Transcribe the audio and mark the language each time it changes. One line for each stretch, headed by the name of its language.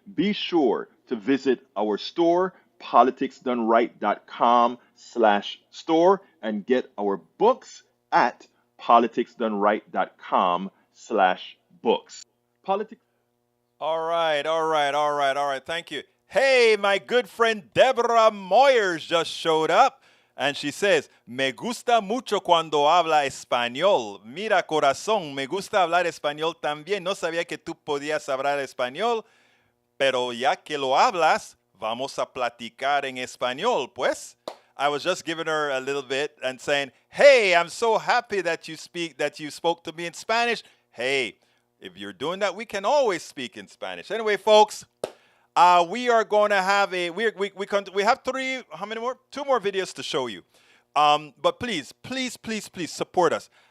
English: Be sure to visit our store, politicsdoneright.com/store, and get our books at politicsdoneright.com/books. Politics. All right. Thank you. Hey, my good friend Deborah Moyers just showed up. And she says,
Spanish: me gusta mucho cuando habla español. Mira, corazón, me gusta hablar español también. No sabía que tú podías hablar español, pero ya que lo hablas, vamos a platicar en español, pues.
English: I was just giving her a little bit and saying, hey, I'm so happy that you spoke to me in Spanish. Hey, if you're doing that, we can always speak in Spanish. Anyway, folks, we are going to have we have how many more? 2 more videos to show you. But please support us.